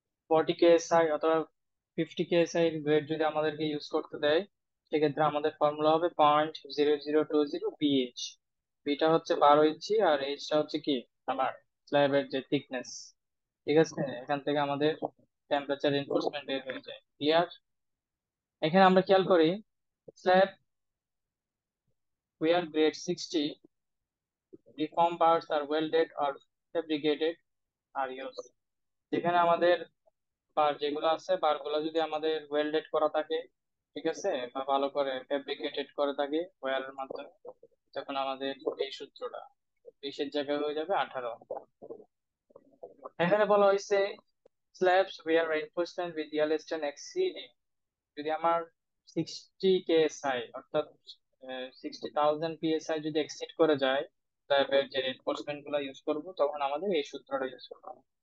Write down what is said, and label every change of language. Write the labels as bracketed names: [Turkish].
[Bangla] 40 KSI অথবা 50 KSI এর grade যদি আমাদেরকে ইউজ করতে দেয়, সেক্ষেত্রে আমাদের ফর্মুলা হবে 0.0020 BH। বিটা হচ্ছে 12 ইঞ্চি আর এইচটা হচ্ছে কি আমার স্ল্যাবের যে থিকনেস। ঠিক আছে, এখান থেকে আমাদের টেম্পারেচার এনফোর্সমেন্ট বের হয়ে যায়। ক্লিয়ার? এখানে আমরা খেয়াল করি, [English] Slab where grade 60 deformed bars are welded or fabricated are used। [Bangla] যেখানে আমাদের বার যেগুলো আছে, বার গুলো যদি আমাদের ওয়েল্ডেড করা থাকে, ঠিক আছে, বা ভালো করে ফেব্রিকেটেড করে থাকে ওয়্যারের মাধ্যমে, তখন আমাদের এই সূত্রটা 20-এর জায়গায় হয়ে যাবে 18। এখানে বলা হয়েছে [English] slabs where reinforcement with yellowstone exceeding, [Bangla] যদি আমার 60 KSI অর্থাৎ 60,000 PSI যদি এক্সিড করে যায়, স্ল্যাবের যে রেইনফোর্সমেন্ট গুলো ইউজ করবো তখন আমাদের এই সূত্রটা ইউজ করতে হবে।